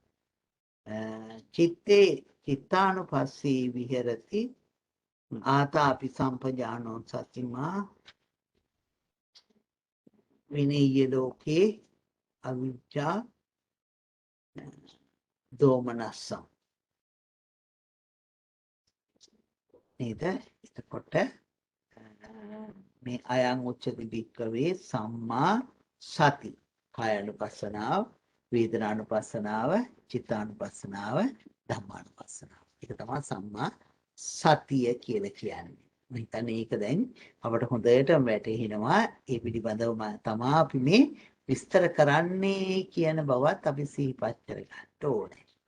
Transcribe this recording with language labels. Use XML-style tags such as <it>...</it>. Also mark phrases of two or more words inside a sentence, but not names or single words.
<pi>චිත්තේ චිත්තානුපස්සී විහෙරති ආතාපි සම්පජානෝ සතිමා විනේය ලෝකේ අවිච්ඡා දෝමනස්ස.</pi> <si>නේද? එතකොට මේ</si> <pi>අයං උච්චති භික්කවේ සම්මා සති කායानुපස්සනාව වේදනානුපස්සනාව චිත්තානුපස්සනාව ධම්මානුපස්සනාව.</pi> <si>ඒක තමයි සම්මා සතිය කියලා කියන්නේ. මම හිතන්නේ ඒක දැන් අපට හොඳට වැටහෙනවා. ඒ පිළිබඳව තමයි අපි මේ විස්තර කරන්නේ කියන බවත් අපි සිහිපත් කරගන්න ඕනේ.</si>